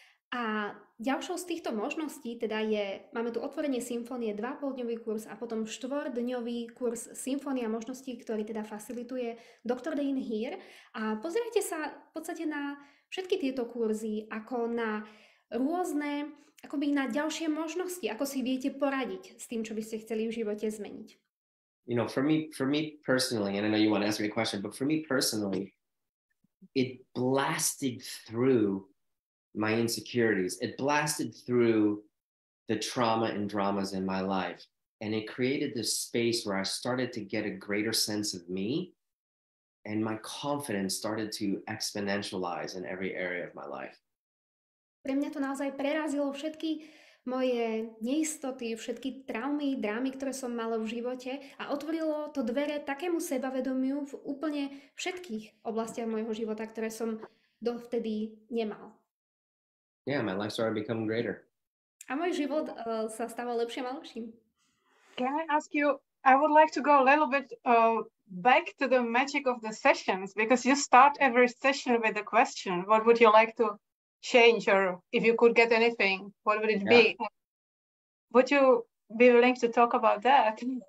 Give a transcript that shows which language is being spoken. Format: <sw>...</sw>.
<sk>A ďalšou z týchto možností teda máme tu otvorenie symfónie, 2,5-dňový kurz a potom 4-dňový kurz symfónia možností, ktorý teda facilituje Dr. Dane Heer. A pozerajte sa v podstate na všetky tieto kurzy ako na rôzne, akoby na ďalšie možnosti, ako si viete poradiť s tým, čo by ste chceli v živote zmeniť.</sk> <en>You know, for me personally, and I know you want to ask me a question, but for me personally, it blasted through my insecurities. It blasted through the trauma and dramas in my life. And it created this space where I started to get a greater sense of me, and my confidence started to exponentialize in every area of my life.</en> <sk>Pre mňa to naozaj prerazilo všetky moje neistoty, všetky traumy, drámy, ktoré som mala v živote a otvorilo to dvere takému sebavedomiu v úplne všetkých oblastiach môjho života, ktoré som dovtedy nemal.</sk> <en>Yeah, my life started becoming greater.</en> <sk>A môj život sa stával lepším a lepším.</sk> <en>Can I ask you, I would like to go a little bit back to the magic of the sessions, because you start every session with a question. What would you like to change, or if you could get anything, what would it be? Would you be willing to talk about that?</en>